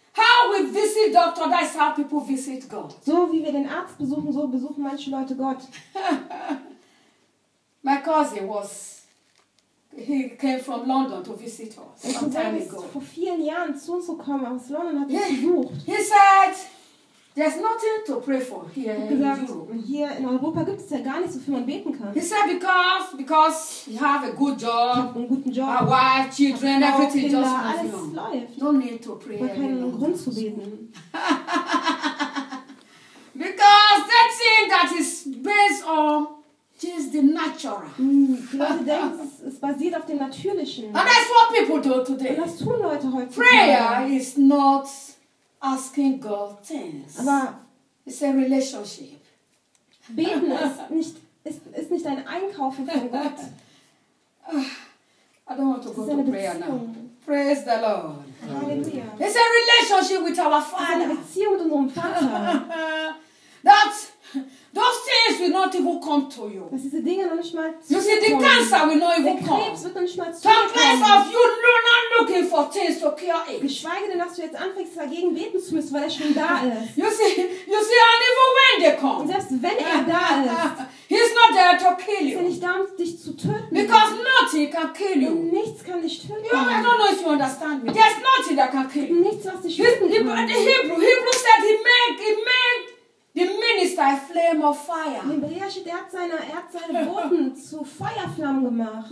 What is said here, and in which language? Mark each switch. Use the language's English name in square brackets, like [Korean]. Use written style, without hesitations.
[English] How we visit doctor, that's how people visit God. [German] So wie wir den Arzt besuchen, so besuchen manche Leute Gott. [English] My cousin he came from London to visit us some time ago. [German] Er ist vor vielen Jahren zu uns gekommen, aus London hat uns besucht. [English] He said, there's nothing to pray for here in Europe. [German] Und hier in Europa gibt es ja gar nichts, wofür man beten kann. [English] He said, because you have a good job, [German] einen guten Job, [English] a wife, children, everything [German] Kinder, [English] just [German] alles läuft. [English] No need to pray. [German] Man hat keinen Grund zu beten. [English] Because that thing that is based on just the natural. [German] Die Leute denken, es basiert auf dem Natürlichen. [English] And that's what people do today. [German] Und das tun Leute heutzutage. [English] Prayer is not asking God things. [German] Aber [English] it's a relationship. [German] Beten ist nicht ein Einkaufen von Gott. [English] I don't want to go to prayer now. Praise the Lord. Hallelujah. It's a relationship with our Father. [German] Eine Beziehung mit unserem Vater. [English] That those things will not even come to you. [German] Dass diese Dinge noch nicht mal zu kommen. [English] The cancer will not even come. [German] Der Krebs wird noch nicht mal zu kommen. [English] Some place of you not looking for things to cure it. [German] Geschweige denn, dass du jetzt anfängst, dagegen beten zu müssen, weil er schon da ist. [English] You see, and even when they come. [German] Und selbst wenn er da ist. [English] He's not there to kill you. [German] Ist er nicht da, um dich zu töten? [English] Because nothing can kill you. [German] Denn nichts kann dich töten. [English] I don't know if you understand me. There's nothing that can kill you. [German] Nichts, was dich töten kann. [English] The Hebrew said he made the minister a flame of fire. [German] In Hebräer steht, er hat seine Boten zu Feuerflammen gemacht.